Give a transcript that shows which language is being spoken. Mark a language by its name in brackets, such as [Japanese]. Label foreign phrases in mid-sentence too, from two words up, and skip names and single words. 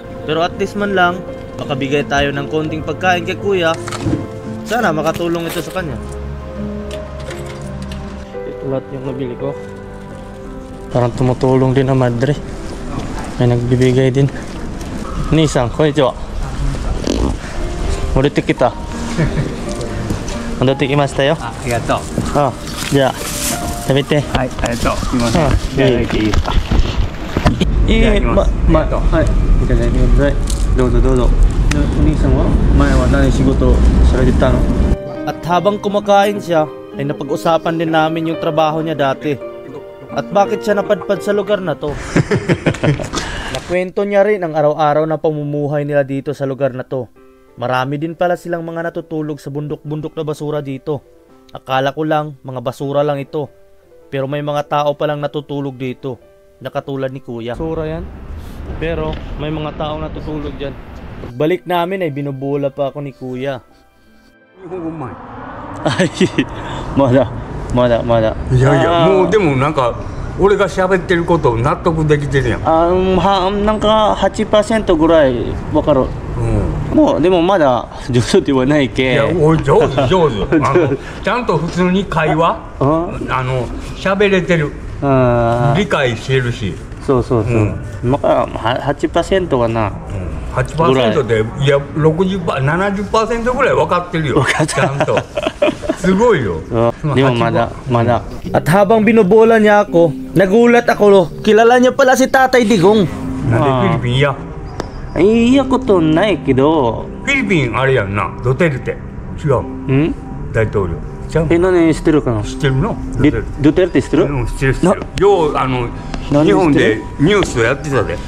[Filipino] Pero [English] at least [Filipino] man lang, makabigay tayo ng konting pagkain kay kuya. Sana makatulong ito sa kanya. Ito lahat yung nabili ko. Parang tumutulong din ang madre. May nagbibigay din. Nissan, [Japanese] konnichiwa. 戻ってきた. 戻ってきましたよ。ありがとう。じゃあ食べて。はい、ありがとう。すみません。いただいていいですか？いただきます。はい、いただいてください。どうぞどうぞ。お兄さんは前は何仕事されてたの？ [Filipino] At habang kumakain siya, ay napag-usapan din namin yung trabaho niya dati. At bakit siya napadpad sa lugar na to. Nakwento niya rin ang araw-araw na pamumuhay nila dito sa lugar na to. Marami din pala silang mga natutulog sa bundok-bundok na basura dito. Akala ko lang mga basura lang ito. Pero may mga tao palang natutulog dito, na katulad ni kuya. Basura yan. Pero may mga taong natutulog dyan. Pagbalik namin ay binubula pa ako ni kuya. [Japanese] 日本語うまい。まだ。いやいや、もうでもなんか俺が喋ってること納得できてるやん。なんか 8% ぐらいわかる。もうでもまだ上手ではないけ。いや、おい上手。ちゃんと普通に会話喋れてる。理解してるし。そう。まあ8% かな。 8% で、いや、60%、70% ぐらい分かってるよ。ちゃんと。すごいよ。でもまだ。 [Filipino] At habang binubola niya ako, nagulat ako. Kilala niya pala si Tatay Digong. [Japanese] なんでフィリピンや。いやことないけど。フィリピンあれやんな、ドテルテ。違う。大統領。何知ってるかな？知ってるの？ドテルテ知ってる？知ってる。よう日本でニュースやってたで。